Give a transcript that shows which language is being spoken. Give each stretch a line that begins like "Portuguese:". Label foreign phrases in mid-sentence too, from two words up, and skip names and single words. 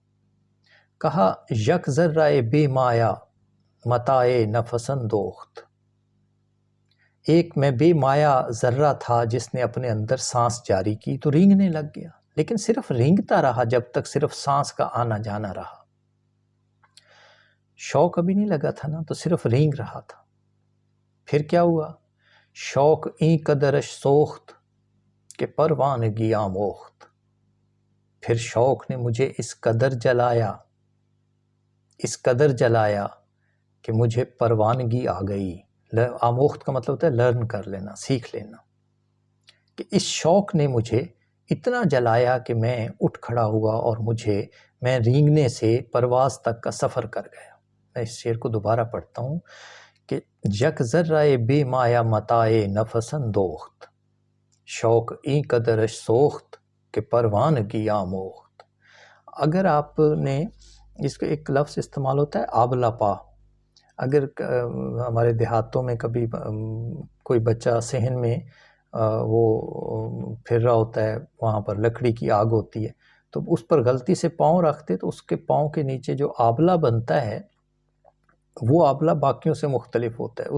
Urdu: کہا
Persian: یک ذرہ بے مایا متاع نفس اندوخت،
Urdu: ایک میں بے مایا ذرہ تھا جس نے اپنے اندر سانس جاری کی تو رینگنے لگ گیا، لیکن صرف رینگتا رہا جب تک صرف سانس کا آنا جانا رہا. شوق ابھی نہیں لگا تھا نا، تو صرف رینگ رہا تھا. پھر کیا ہوا؟
Persian: شوق این قدرش سوخت کہ پروانگی آموخت،
Urdu: پھر شوق نے مجھے اس قدر جلایا کہ مجھے پروانگی آ گئی. آموخت کا مطلب ہوتا ہے لرن کر لینا، سیکھ لینا، کہ اس شوق نے مجھے اتنا جلایا کہ میں اٹھ کھڑا ہوا اور میں رینگنے سے پرواز تک کا سفر کر گیا. میں اس شعر کو دوبارہ پڑھتا ہوں کہ
Persian: یک ذرہ بے مایا متاع نفس اندوخت، شوق این قدرش سوخت کہ پروانگی آموخت.
Urdu: اگر آپ نے اس کا ایک لفظ استعمال ہوتا ہے آبلہ پا، اگر ہمارے دیہاتوں میں کبھی کوئی بچہ صحن میں وہ پھر رہا ہوتا ہے، وہاں پر لکڑی کی آگ ہوتی ہے، تو اس پر غلطی سے پاؤں رکھتے تو اس کے پاؤں کے نیچے جو آبلہ بنتا ہے وہ آبلہ باقیوں سے مختلف ہوتا ہے.